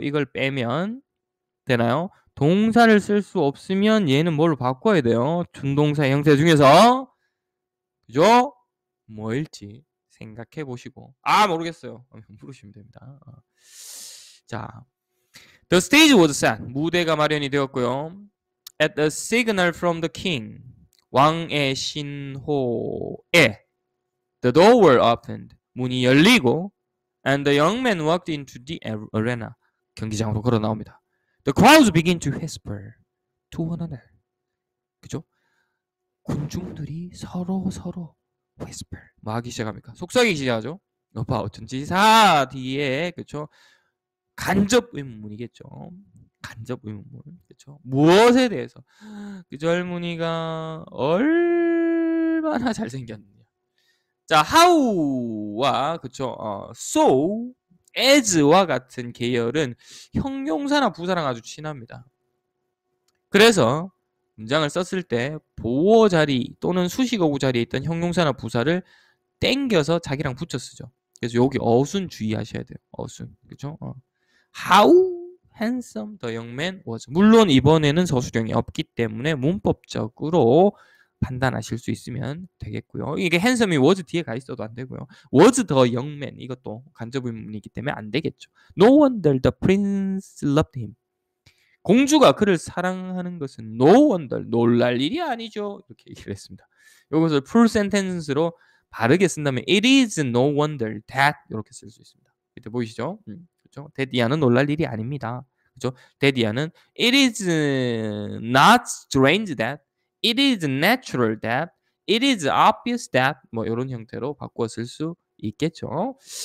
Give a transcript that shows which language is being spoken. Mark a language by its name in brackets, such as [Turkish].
[Korean] 이걸 빼면 되나요? 동사를 쓸 수 없으면 얘는 뭘로 바꿔야 돼요? 준동사의 형태 중에서 그죠? 뭐일지 생각해 보시고 모르겠어요. 물으시면 됩니다. 자, [English] The stage was set. [Korean] 무대가 마련이 되었고요. [English] At the signal from the king. [Korean] 왕의 신호에 [English] the door were opened. [Korean] 문이 열리고 [English] and the young man walked into the arena. [Korean] 경기장으로 걸어 나옵니다. [English] The crowds begin to whisper to one another. [Korean] 그죠? 군중들이 서로 whisper 뭐 하기 시작합니까? 속삭이기 시작하죠. 여봐 어쩐지 사 뒤에 그죠? 간접 의문문이겠죠. 간접 의문문. 그렇죠? 무엇에 대해서 그 젊은이가 얼마나 잘생겼느냐. 자, how와 그쵸? so, as와 같은 계열은 형용사나 부사랑 아주 친합니다. 그래서 문장을 썼을 때 보어 자리 또는 수식어구 자리에 있던 형용사나 부사를 땡겨서 자기랑 붙여 쓰죠. 그래서 여기 어순 주의하셔야 돼요. 어순. 그죠? [English] How handsome the young man was. [Korean] 물론 이번에는 서술형이 없기 때문에 문법적으로 판단하실 수 있으면 되겠고요. 이게 handsome이 was 뒤에 가 있어도 안 되고요. [English] was the young man [Korean] 이것도 간접 의문이기 때문에 안 되겠죠. [English] No wonder the prince loved him. [Korean] 공주가 그를 사랑하는 것은 [English] no wonder [Korean] 놀랄 일이 아니죠. 이렇게 얘기를 했습니다. 이것을 [English] full sentence [Korean] 로 바르게 쓴다면 [English] it is no wonder that [Korean] 이렇게 쓸 수 있습니다. 밑에 보이시죠? 그렇죠? 데디아는 놀랄 일이 아닙니다. 그렇죠? 데디아는 [English] it is not strange that, it is natural that, it is obvious that [Korean] 뭐 이런 형태로 바꿔 쓸 수 있겠죠.